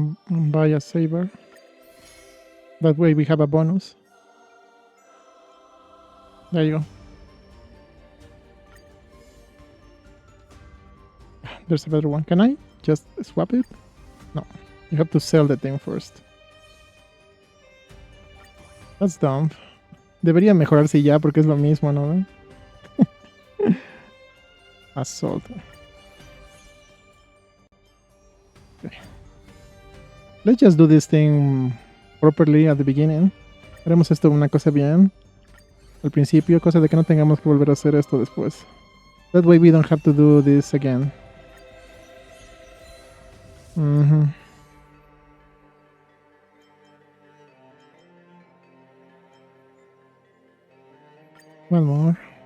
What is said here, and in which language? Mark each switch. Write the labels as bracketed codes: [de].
[en] Buy a saber. That way we have a bonus. There you go. There's a better one. Can I just swap it? No. You have to sell the thing first. That's dumb. [es] Debería mejorarse ya porque es lo mismo, ¿no? [en] Assault. Okay. Let's just do this thing properly at the beginning. [es] Haremos esto una cosa bien al principio, cosa de que no tengamos que volver a hacer esto después. [en] That way we don't have to do this again. One more.